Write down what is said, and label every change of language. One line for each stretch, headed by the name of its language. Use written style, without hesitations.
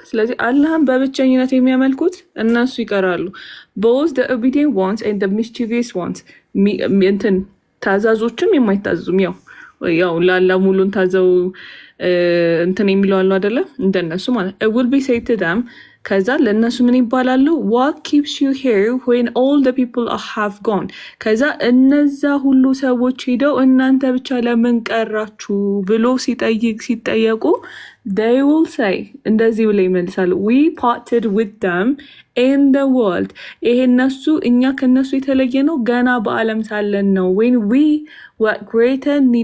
Amharic: ስለዚህ አላህን በብቸኝነት የሚያመልኩት እነሱ ይቀራሉ።
English: both the obedient ones and the mischievous ones
Amharic: እንትን ታዛዞችም የማይታዘዙም ያው ላላ ሙሉን ታዘው እንትን የሚለው አለው አይደለ? እንደነሱ ማለት
English: it will be said to them
Amharic: ከዛ ለእነሱ ምን ይባላሉ?
English: what keeps you here when all the people have gone?
Amharic: ከዛ እነዛ ሁሉ ሰዎች ሄደው እናንተ ብቻ ለምን ቀራችሁ ብሎ ሲጠየቁ
English: they will say
Amharic: እንደዚህ ብለው ይመልሳሉ
English: we parted with them in the world።
Amharic: ይሄ እነሱ እኛ ከነሱ የተለየ ነው ገና በዓለም ሳለን ነው
English: when we were greater